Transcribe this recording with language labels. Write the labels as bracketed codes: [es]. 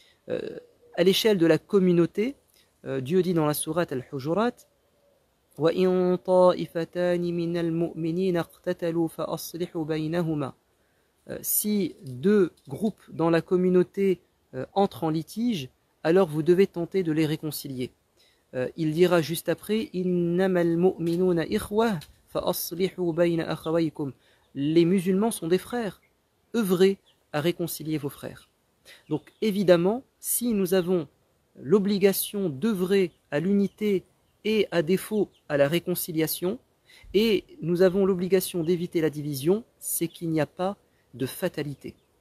[fr] À l'échelle de la communauté, Dieu dit dans la sourate Al-Hujurat, [ar] وَإِن طَائِفَتَانِ مِنَ الْمُؤْمِنِينَ اقْتَتَلُوا فَأَصْلِحُوا بَيْنَهُمَا. [fr] Si deux groupes dans la communauté entrent en litige, alors vous devez tenter de les réconcilier. Il dira juste après [ar] إِنَّمَا الْمُؤْمِنُونَ إِخْوَةٌ فَأَصْلِحُوا بَيْنَ أَخَوَيْكُمْ. [fr] Les musulmans sont des frères. Œuvrez à réconcilier vos frères. Donc évidemment, si nous avons l'obligation d'œuvrer à l'unité et à défaut à la réconciliation, et nous avons l'obligation d'éviter la division, c'est qu'il n'y a pas de fatalité.